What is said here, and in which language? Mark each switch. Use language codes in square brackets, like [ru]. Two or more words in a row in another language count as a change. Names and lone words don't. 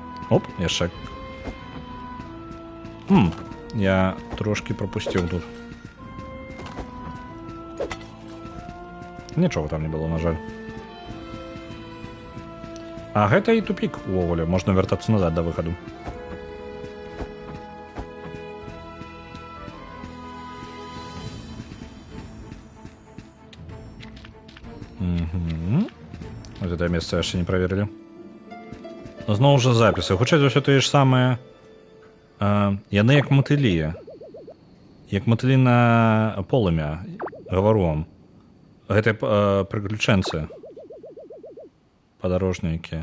[be] Оп, яшчэ. Я трошки пропусціў тут. Нічога там не было, на жаль. А гэта і тупік увогуле, можна вяртацца назад да выхаду. [ru] Вот это место [be] яшчэ не праверылі. Зноў жа запісы. Хутчэй за ўсё тое ж самае. Яны як матылі. Як матылі на полымя. Гавару вам. Гэта прыключэнцы. Падарожнікі.